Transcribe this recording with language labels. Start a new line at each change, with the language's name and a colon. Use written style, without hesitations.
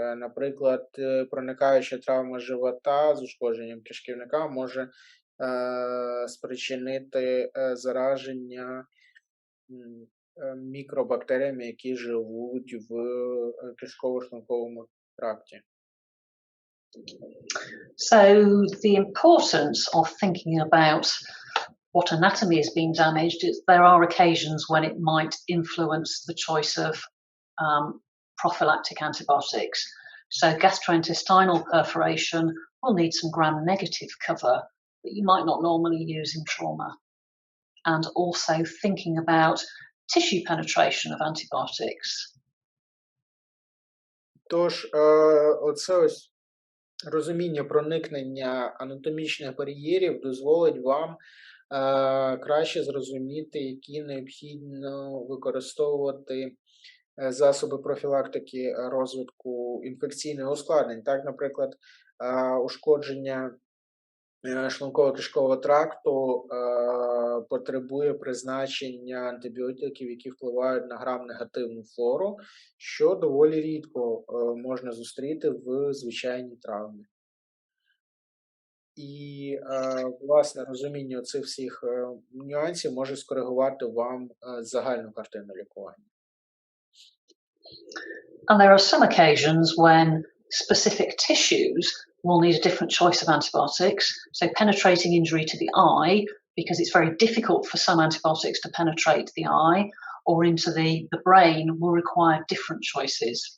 Ukrainian: Наприклад, проникаюча травма живота з ушкодженням кишківника може спричинити зараження мікробактеріями, які живуть в кишково-шлунковому тракті.
English: So the importance of thinking about what anatomy is being damaged is there are occasions when it might influence the choice of prophylactic antibiotics. So gastrointestinal perforation will need some gram-negative cover that you might not normally use in trauma. And also thinking about tissue penetration of antibiotics.
Ukrainian: Тож, оце ось розуміння проникнення анатомічних бар'єрів дозволить вам краще зрозуміти, які необхідно використовувати засоби профілактики розвитку інфекційних ускладнень. Так, наприклад, ушкодження шлунково-кишкового тракту потребує призначення антибіотиків, які впливають на грам-негативну флору, що доволі рідко можна зустріти в звичайній травмі. І, власне, розуміння цих всіх нюансів може скоригувати вам загальну картину лікування.
English: And there are some occasions when specific tissues will need a different choice of antibiotics. So penetrating injury to the eye, because it's very difficult for some antibiotics to penetrate the eye, or into the brain, will require different choices.